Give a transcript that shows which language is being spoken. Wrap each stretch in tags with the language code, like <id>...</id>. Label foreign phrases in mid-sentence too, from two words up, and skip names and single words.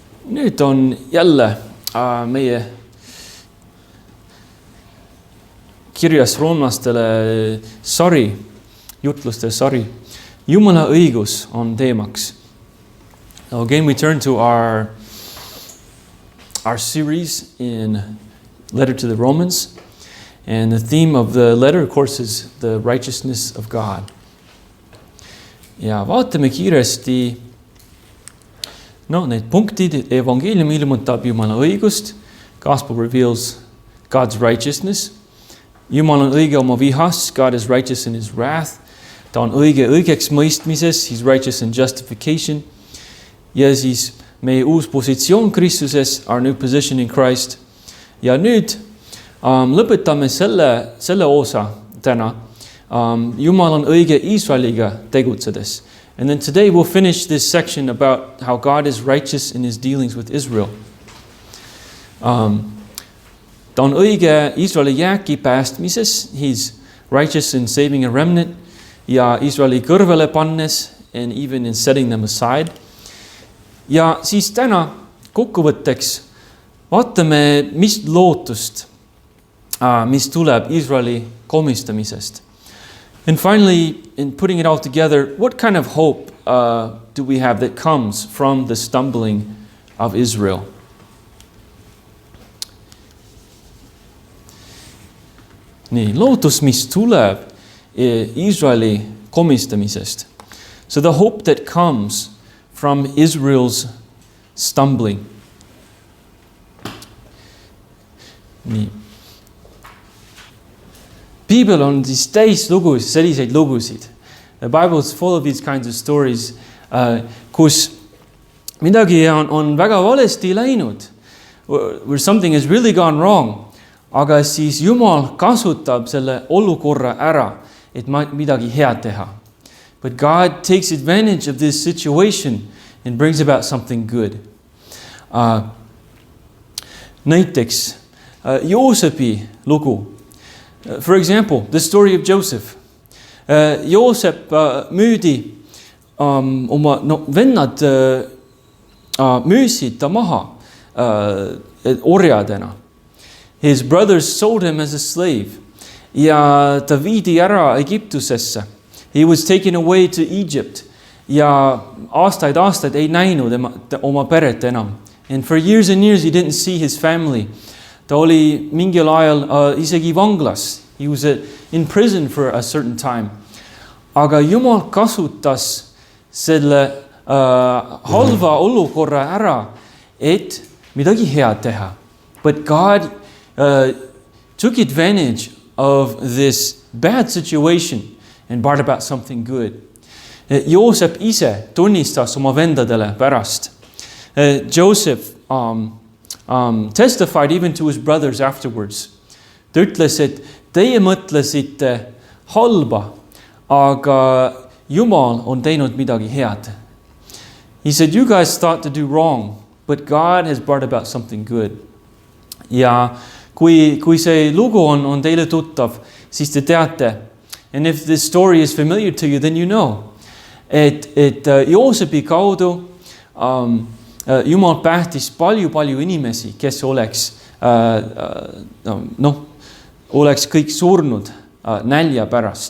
<et>Nüüd on jälle meie kirjas roomlastele sari, jutluste sari. Jumala õigus on teemaks.</et> <en>So again, we turn to our series in Letter to the Romans. And the theme of the letter, of course, is the righteousness of God.</en> <et>Ja vaatame kiiresti need punktid. Evangeelium ilmutab Jumala õigust.</et> <en>Gospel reveals God's righteousness.</en> <et>Jumal on õige oma vihas.</et> <en>God is righteous in his wrath.</en> <et>Ta on õige õigeks mõistmises.</et> <en>He's righteous in justification.</en> <et>Ja siis meie uus positsioon Kristuses,</et> <en>our new position in Christ.</en> <et>Ja nüüd lõpetame selle osa täna. Jumal on õige Iisraeliga tegutsedes.</et> <en>And then today we'll finish this section about how God is righteous in his dealings with Israel.</en> <et>Ta on õige Iisraeli jääki päästmises.</et> <en>He's righteous in saving a remnant</en> <et>ja Iisraeli kõrvele pannes</et> <en>and even in setting them aside.</en> <et>Ja siis täna kokkuvõtteks vaatame, mis lootust, mis tuleb Iisraeli komistamisest.</et> <en>And finally, in putting it all together, what kind of hope do we have that comes from the stumbling of Israel?</en> <et>Nii, lootus, mis tuleb Iisraeli komistamisest.</et> <en>So the hope that comes from Israel's stumbling.</en> <et>Nii. Piibel on siis täis selliseid lugusid.</et> <en>The Bible is full of these kinds of stories,</en> <et>kus midagi on väga valesti läinud,</et> <en>where something has really gone wrong,</en> <et>aga siis Jumal kasutab selle olukorra ära, et midagi head teha.</et> <en>But God takes advantage of this situation and brings about something good.</en> <et>Näiteks Joosepi lugu.</et> <en>For example, the story of Joseph.</en> <et>Joosep müüdi, oma vennad müüsid ta maha orjadena.</et> <en>His brothers sold him as a slave.</en> <et>Ja ta viidi ära Egiptusesse.</et> <en>He was taken away to Egypt.</en> <et>Ja aastaid ei näinud oma peret enam.</et> <en>And for years and years he didn't see his family.</en> <et>Ta oli mingil ajal isegi vanglas.</et> <en>He was in prison for a certain time.</en> <et>Aga Jumal kasutas selle halva olukorra ära, et midagi head teha.</et> <en>But God took advantage of this bad situation and brought about something good.</en> <et>Joosep ise tunnistas oma vendadele pärast.</et> <en>Joseph testified even to his brothers afterwards.</en> <et>Ta ütles, et teie mõtlesite halba, aga Jumal on teinud midagi head.</et> <en>He said, you guys thought to do wrong, but God has brought about something good.</en> <et>Ja kui see lugu on teile tuttav, siis te teate,</et> <en>and if this story is familiar to you, then you know,</en> <et>et Joosepi kaudu Jumal päästis palju inimesi, kes oleks kõik surnud nälja pärast.</et>